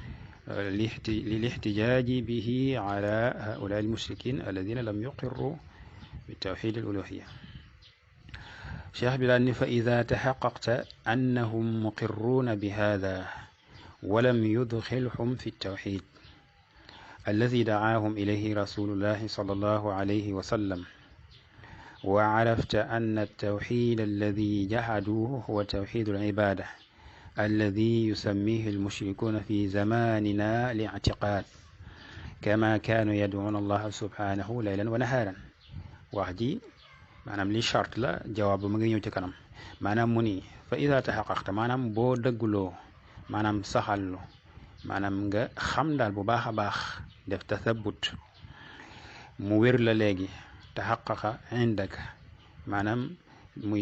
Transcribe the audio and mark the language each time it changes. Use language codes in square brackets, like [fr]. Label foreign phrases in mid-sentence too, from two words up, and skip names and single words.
[ar] للاحتجاج به على هؤلاء المشركين الذين لم يقروا بتوحيد الألوهية [wo] cheikh bi daal ni [ar] فإذا تحققت أنهم مقرون بهذا ولم يدخلهم في التوحيد الذي دعاهم إليه رسول الله صلى الله عليه وسلم وعرفت أن التوحيد الذي جحدوه هو توحيد العبادة الذي يسميه المشركون في زماننا الاعتقاد كما كانوا يدعون الله سبحانه ليلا ونهارا واحدي [wo] maanaam li charte la jawaab ma ngi ñëw ci kanam maanaam mu ni [ar] فإذا تحققت [wo] maanaam boo dëgguloo maanaam saxallu maanaam nga xam daal bu baax a baax def tathabut mu wér la léegi [ar] تحقق عندك [wo] maanaam muy